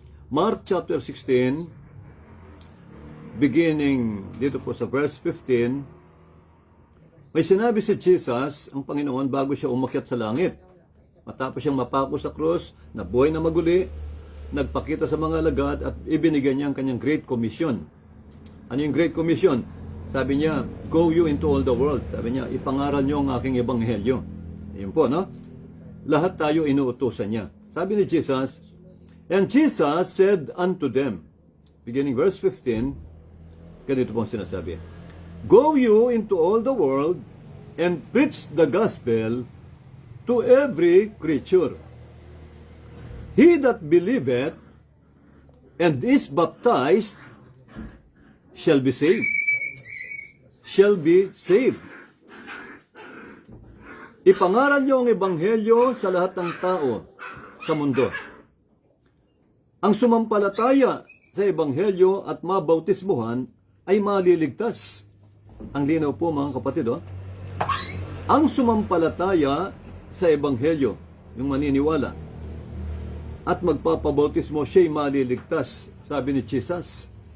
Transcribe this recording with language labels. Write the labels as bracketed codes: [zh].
[tl] Mark chapter 16, beginning dito po sa verse 15, may sinabi si Jesus, ang Panginoon, bago siya umakyat sa langit. Matapos siyang mapako sa krus, nabuhay na maguli, nagpakita sa mga alagad at ibinigay niya ang kanyang Great Commission. Ano yung Great Commission? Sabi niya, [en] go you into all the world. [tl] Sabi niya, ipangaral niyo ang aking ebanghelyo. Yun po, no? Lahat tayo inuutusan niya. Sabi ni Jesus, [en] and Jesus said unto them, beginning verse 15, [tl] ganito po ang sinasabi, [en] go you into all the world and preach the gospel to every creature. He that believeth and is baptized shall be saved. Shall be saved. [tl] Ipangaral niyo ang ebanghelyo sa lahat ng tao sa mundo. Ang sumampalataya sa ebanghelyo at mabautismuhan ay maliligtas. Ang linaw po mga kapatid, ang sumampalataya sa ebanghelyo, yung maniniwala, at magpapabautismo, siya'y maliligtas, sabi ni Jesus.